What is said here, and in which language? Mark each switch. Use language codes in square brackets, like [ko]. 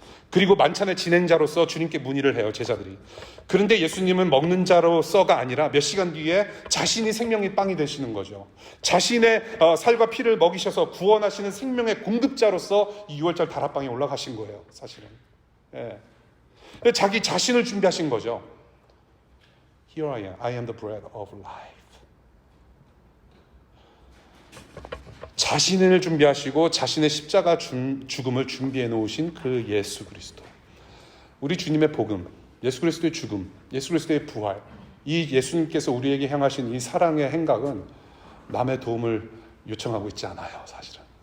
[ko] 그리고 만찬의 진행자로서 주님께 문의를 해요, 제자들이. 그런데 예수님은 먹는 자로서가 아니라 몇 시간 뒤에 자신이 생명의 빵이 되시는 거죠. 자신의 살과 피를 먹이셔서 구원하시는 생명의 공급자로서 이 6월절 다락방에 올라가신 거예요, 사실은. 예. 자기 자신을 준비하신 거죠. [en] Here I am the bread of life. [ko] 자신을 준비하시고 자신의 십자가 죽음을 준비해 놓으신 그 예수 그리스도. 우리 주님의 복음, 예수 그리스도의 죽음, 예수 그리스도의 부활, 이 예수님께서 우리에게 향하신 이 사랑의 행각은 남의 도움을 요청하고 있지 않아요, 사실은.